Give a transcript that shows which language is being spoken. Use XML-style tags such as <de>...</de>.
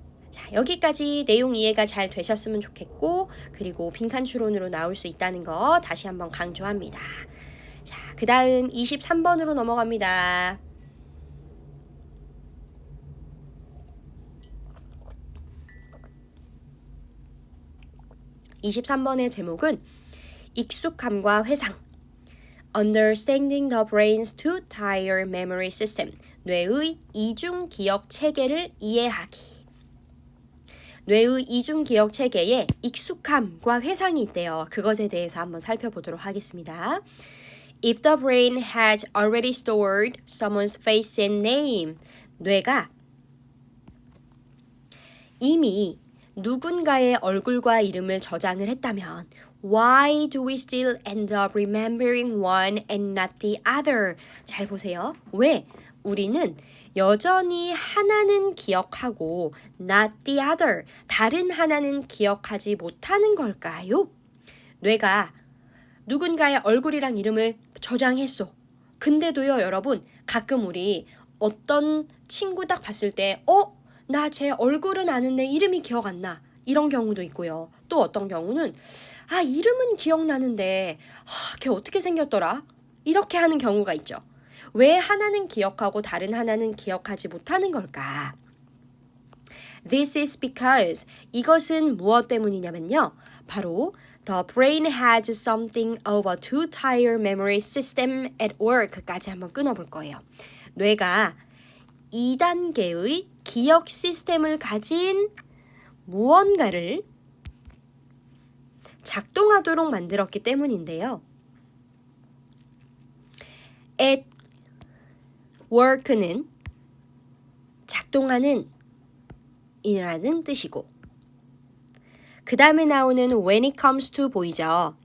<ko>자, 여기까지 내용 이해가 잘 되셨으면 좋겠고, 그리고 빈칸 추론으로 나올 수 있다는 거 다시 한번 강조합니다. 자, 그 다음 23번으로 넘어갑니다. (23번의) 제목은 익숙함과 회상.</ko> <en>Understanding the brain's two-tier memory system.</en> <ko>뇌의 이중 기억 체계를 이해하기. 뇌의 이중 기억 체계에 익숙함과 회상이 있대요. 그것에 대해서 한번 살펴보도록 하겠습니다.</ko> <en>If the brain has already stored someone's face and name.</en> <ko>뇌가 이미 누군가의 얼굴과 이름을 저장을 했다면</ko> <en>Why do we still end up remembering one and not the other?</en> <ko>잘 보세요. 왜? 우리는 여전히 하나는 기억하고</ko> <en>not the other,</en> <ko>다른 하나는 기억하지 못하는 걸까요? 뇌가 누군가의 얼굴이랑 이름을 저장했어. 근데도요, 여러분, 가끔 우리 어떤 친구 딱 봤을 때 나 쟤 얼굴은 아는데 이름이 기억 안 나. 이런 경우도 있고요. 또 어떤 경우는 이름은 기억나는데 걔 어떻게 생겼더라? 이렇게 하는 경우가 있죠. 왜 하나는 기억하고 다른 하나는 기억하지 못하는 걸까?</ko> <en>This is because</en> <ko>이것은 무엇 때문이냐면요. 바로</ko> <en>The brain has something of a two-tier memory system at work까지</en> <ko>한번 끊어볼 거예요. 뇌가 2단계의 기억 시스템을 가진 무언가를 작동하도록 만들었기 때문인데요.</ko> <en>At work</en> <ko>는 작동하는 이라는 뜻이고, 그 다음에 나오는</ko> <en>when it comes to</en> <ko>보이죠?</ko>